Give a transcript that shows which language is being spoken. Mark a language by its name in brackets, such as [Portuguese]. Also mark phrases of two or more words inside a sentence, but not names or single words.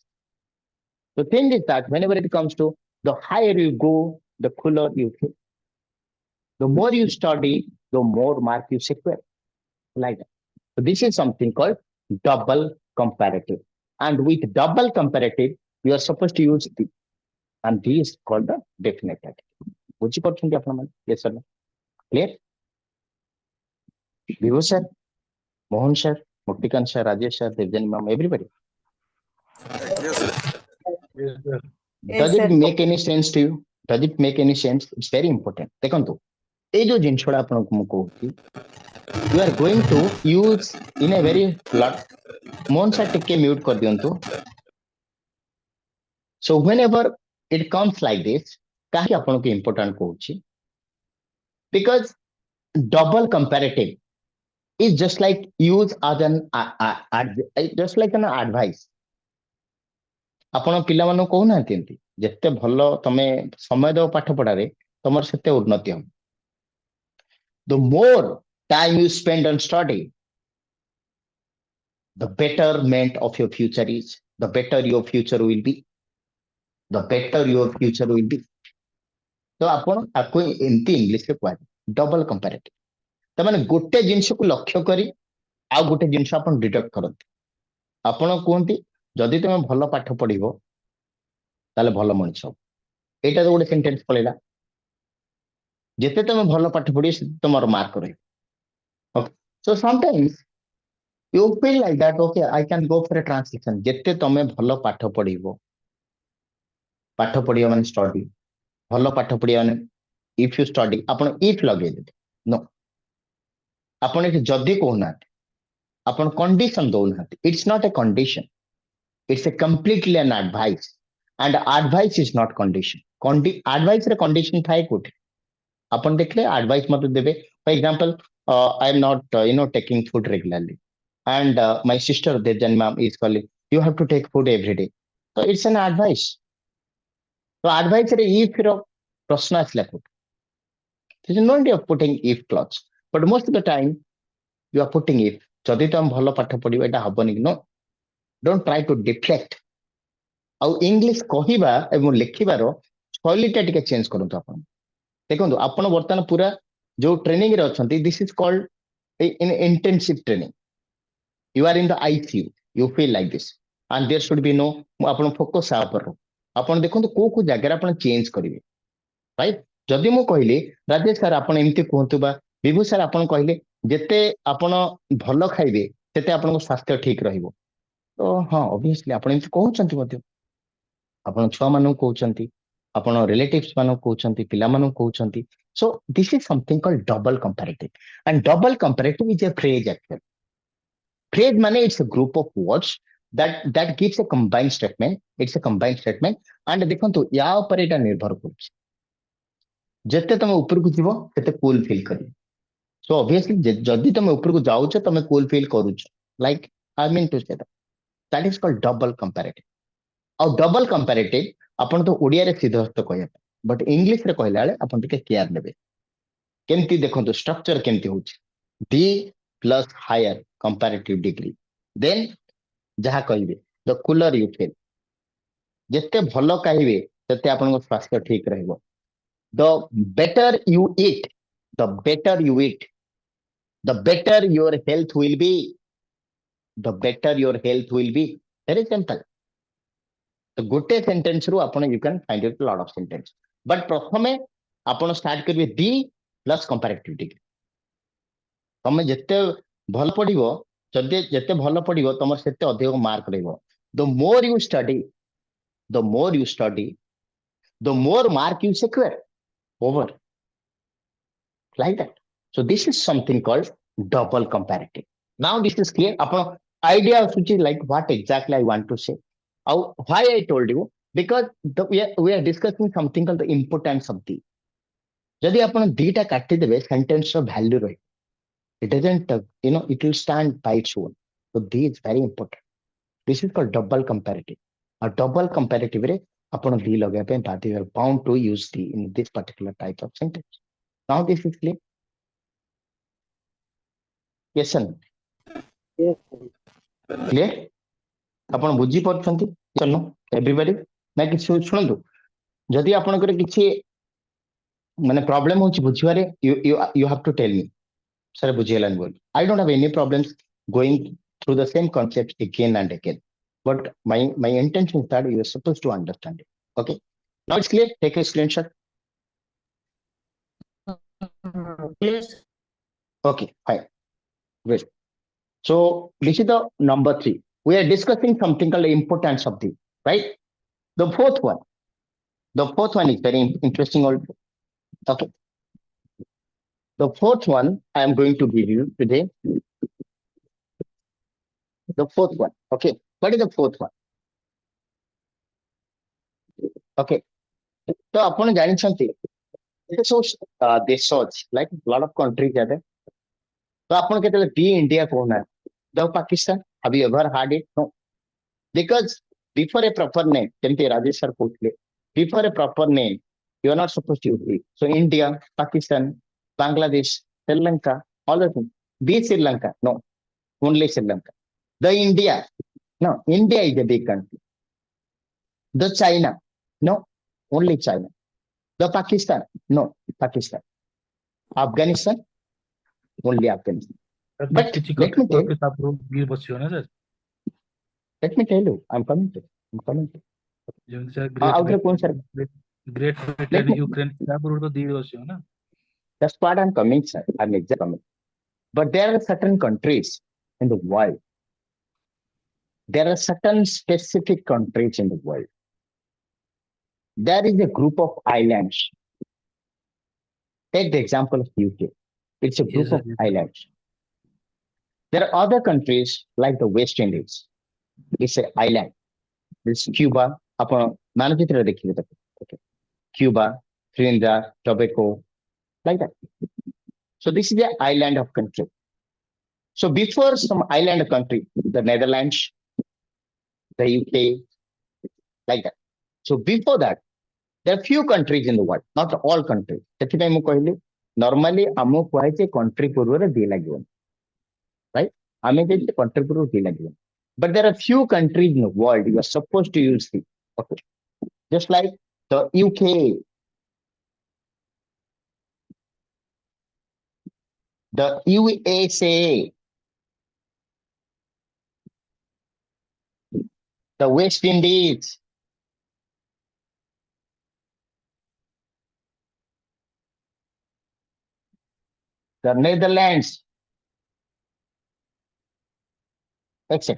[English] The thing is that whenever it comes to the higher you go, the cooler you feel. The more you study, the more mark you secure. Like that. So this is something called double comparative. And with double comparative, you are supposed to use the, and this is called the definite article. [Odia] ବୁଝିପାରୁଛନ୍ତି ଆପଣମାନେ? [English] Yes sir. Clear? Vibhu sir, Mohan sir, Muktikant sir, Rajesh sir, Devjani ma'am, everybody. Yes, sir. Yes, sir. Does it make any sense to you? Does it make any sense? It's very important. [Odia] ଦେଖନ୍ତୁ ଏଇ ଯୋଉ ଜିନିଷଟା ଆପଣଙ୍କୁ ମୁଁ କହୁଛି, [English] you are going to use in a very lot. [Odia] Mohan sir ଟିକେ mute କରିଦିଅନ୍ତୁ. [English] So whenever it comes like this, [Odia] କାହିଁକି ଆପଣଙ୍କୁ important କହୁଛି? [English] Because double comparative is just like use as an just like an advice. [Odia] ଆପଣ ପିଲାମାନଙ୍କୁ କହୁନାହାନ୍ତି ଏମିତି ଯେତେ ଭଲ ତମେ ସମୟ ଦେବ ପାଠ ପଢାରେ ତମର ସେତେ ଉନ୍ନତି ହେବ. [English] The more time you spend on study, the betterment of your future is, the better your future will be. The better your future will be. [Odia] तो ଆପଣ ତାକୁ ଏମିତି ଇଂଲିଶରେ କୁହାଯାଏ ଡବଲ କମ୍ପାରେଟିଭ. ତାମାନେ ଗୋଟେ ଜିନିଷକୁ ଲକ୍ଷ୍ୟ କରି ଆଉ ଗୋଟେ ଜିନିଷ ଆପଣ ଡିଡକ୍ଟ କରନ୍ତି. ଆପଣ କୁହନ୍ତି ଯଦି ତମେ ଭଲ ପାଠ ପଢିବ ତାହେଲେ ଭଲ ମଣିଷ ହବ. ଏଇଟା ତ ଗୋଟେ ସେଣ୍ଟେନ୍ସ ପଳେଇଲା. ଯେତେ ତମେ ଭଲ ପାଠ ପଢିବ ସେତେ ତମର ମାର୍କ ରହିବ. [English] Okay. So sometimes you feel like that, okay, I can go for a translation. [Odia] ଯେତେ ତମେ ଭଲ ପାଠ ପଢିବ ମାନେ study, ଭଲ ପାଠ ପଢିବା ମାନେ [English] if you study, [Odia] ଆପଣ if ଲଗେଇଦେବେ. No. ଆପଣ ଏଠି ଯଦି କହୁନାହାନ୍ତି, ଆପଣ condition ଦଉନାହାନ୍ତି. [English] It's not a condition. It's a completely an advice. And advice is not condition. [Odia] Advice ରେ condition ଥାଏ କୋଉଠି? ଆପଣ ଦେଖିଲେ advice ମତେ ଦେବେ. [English] For example, I am not taking food regularly, and my sister Devjani ma'am is calling, you have to take food every day. So it's an advice. So [Odia] advice ରେ if ର ପ୍ରଶ୍ନ ଆସିଲା କୋଉଠି? [English] There is no need of putting if clause, but most of the time you are putting if. [Odia] ଯଦି ତମେ ଭଲ ପାଠ ପଢିବ ଏଇଟା ହବନି କି? [English] No, don't try to deflect. [Odia] ଆଉ ଇଂଲିଶ କହିବା ଏବଂ ଲେଖିବାର ଶୈଳୀଟା ଟିକେ ଚେଞ୍ଜ କରନ୍ତୁ ଆପଣ. ଦେଖନ୍ତୁ ଆପଣ ବର୍ତ୍ତମାନ ପୁରା ଯୋଉ ଟ୍ରେନିଂ ରେ ଅଛନ୍ତି, [English] this is called in intensive training. You are in the ICU, you feel like this, and there should be no [Odia] ଆପଣ ଫୋକସ ଆ ଉପରେ. ଆପଣ ଦେଖନ୍ତୁ କୋଉ କୋଉ ଜାଗାରେ ଆପଣ ଚେଞ୍ଜ କରିବେ, ରାଇଟ? ଯଦି ମୁଁ କହିଲି ରାଜେଶ ସାର୍ ଆପଣ ଏମିତି କୁହନ୍ତୁ, ବା ବିଭୁ ସାର୍ ଆପଣ କହିଲେ ଯେତେ ଆପଣ ଭଲ ଖାଇବେ ସେତେ ଆପଣଙ୍କ ସ୍ୱାସ୍ଥ୍ୟ ଠିକ ରହିବ, ତ ହଁ ଅବଭିୟସଲି ଆପଣ ଏମିତି କହୁଛନ୍ତି ମଧ୍ୟ. ଆପଣ ଛୁଆମାନଙ୍କୁ କହୁଛନ୍ତି, ଆପଣ ରିଲେଟିଭ୍ସ ମାନଙ୍କୁ କହୁଛନ୍ତି, ପିଲାମାନଙ୍କୁ କହୁଛନ୍ତି. [English] So this is something called double comparative, and double comparative is a phrase actually. Phrase ମାନେ it's a group of words that gives a combined statement. It's a combined statement, and [Odia] ଦେଖନ୍ତୁ ୟା ଉପରେ ଏଇଟା ନିର୍ଭର କରୁଛି. ଯେତେ ତମେ ଉପରକୁ ଯିବ ସେତେ [English] cool feel [Odia] କରିବ. [English] So obviously [Odia] ଯଦି ତମେ ଉପରକୁ ଯାଉଛ ତମେ [English] cool feel [Odia] କରୁଛ, [English] like I mean to say that is called double comparative. [Odia] ଆଉ [English] double comparative [Odia] ଆପଣ ତ ଓଡିଆରେ ସିଦ୍ଧସ୍ତ କହିବା, ବଟ୍ ଇଂଲିଶରେ କହିଲା ବେଳେ ଆପଣ ଟିକେ କେୟାର ନେବେ. କେମିତି ଦେଖନ୍ତୁ ଷ୍ଟ୍ରକ୍ଚର କେମିତି ହଉଛି? [English] D plus higher comparative degree, then [Odia] ଯାହା କହିବେ [English] the cooler you feel. [Odia] ଯେତେ ଭଲ ଖାଇବେ ସେତେ ଆପଣଙ୍କ ସ୍ୱାସ୍ଥ୍ୟ ଠିକ ରହିବ. [English] the better you eat, the better you eat, the better your health will be, the better your health will be. very simple. [Odia] ଗୋଟେ ସେଣ୍ଟେନ୍ସ ରୁ ଆପଣ [English] you can find it a lot of sentence, but [Odia] ପ୍ରଥମେ ଆପଣ ଷ୍ଟାର୍ଟ କରିବେ [English] D plus comparative degree. [Odia] ତମେ ଯେତେ ଭଲ ପଢିବ, ଯଦି ଯେତେ ଭଲ ପଢିବ ତମର ସେତେ ଅଧିକ ମାର୍କ ରହିବ. [English] The more you study, the more you study, the more mark you secure over, like that. So this is something called double comparative. Now this is clear. [Odia] ଆପଣ idea ଆସୁଛି [English] like what exactly I want to say. Why I told you because we are discussing something called the importance of the. [Odia] ଯଦି ଆପଣ ଦିଟା କାଟିଦେବେ sentence ର value ରହିବ. [English] It doesn't, it will stand by its own. So the is very important. This is called double comparative. [Odia] A double comparative ରେ ଆପଣ the ଲଗେଇବା ପାଇଁ ବାଧ୍ୟ, [English] you are bound to use the in this particular type of sentence. Now this is clear. Yes sir. Yes, sir. Clear? [Odia] ଆପଣ ବୁଝି ପାରୁଛନ୍ତି? Everybody? ନା କିଛି ଶୁଣନ୍ତୁ, ଯଦି ଆପଣଙ୍କର କିଛି ମାନେ ପ୍ରୋବ୍ଲେମ ହଉଛି ବୁଝିବାରେ, [English] you have to tell me. Sir, [Odia] ବୁଝିଗଲାନି ବୋଲି. [English] I don't have any problems going through the same concept again and again. But my intention is that you are supposed to understand it. Okay. Now it's clear. Take a screenshot. Yes. Okay, fine. Great. So this is the number 3. We are discussing something called the importance of the, right? The fourth one. The fourth one is very interesting also. Okay. The fourth one I am going to give you today. The fourth one. Okay. What is the fourth one? Okay. [Odia] So ଆପଣ ଜାଣିଛନ୍ତି ଏତେ ସବୁ ଦେଶ ଅଛି, [English] like lot of countries are there. [Odia] ତ ଆପଣ କେତେବେଳେ be India କହୁନାହାନ୍ତି, [English] the Pakistan, have you ever heard it? No. Because before a proper name, [Odia] ଯେମିତି ରାଜେଶ sir କହୁଥିଲେ, [English] before a proper name, you are not supposed to use it. So India, Pakistan, Bangladesh, Sri Lanka, all the things. The Sri Lanka, no, only Sri Lanka. The India, no, India is a big country. The China, no, only China. The Pakistan, no, Pakistan. Afghanistan, only Afghanistan. But [Odia] କିଛି [English] let me tell, [Odia] ତାପରେ ବି ବସିବ ନା ସାର୍, [English] let me tell you, I'm coming to. [Odia] ଯେମିତି ସାର୍ ଆଉ ଥରେ କୁହନ୍ତୁ sir. [English] ଗ୍ରେଟ୍ Let ବ୍ରିଟେନ୍ me, [Odia] ୟୁକ୍ରେନ୍ ତାପରେ ତ ଦି ବସିବ ନା. [English] that's what I'm coming, sir. I'm exactly coming. But there are certain countries in the world. There are certain specific countries in the world. There is a group of islands. Take the example of UK. It's a group Yes, of sir. islands. There are other countries like the West Indies. It's an island. It's Cuba. [Odia] ଆପଣ ମାନଚିତ୍ର ଦେଖିବେ ତାକୁ. [English] Okay. Cuba, Trinidad, Tobago, like that. So this is the island of country. So before some island country, the Netherlands, the UK, like that. So before that, there are few countries in the world, not all countries. [Odia] ସେଥିପାଇଁ ମୁଁ କହିଲି normally ଆମକୁ କୁହାଯାଇଛି country ପୂର୍ବରୁ ଦି ଲାଗିବନି, right? ଆମେ ଯଦି country ପୂର୍ବରୁ ଦି ଲାଗିବନି. [English] But there are few countries in the world you are supposed to use the. Okay. Just like the UK, the USA, the West Indies, the Netherlands, etc.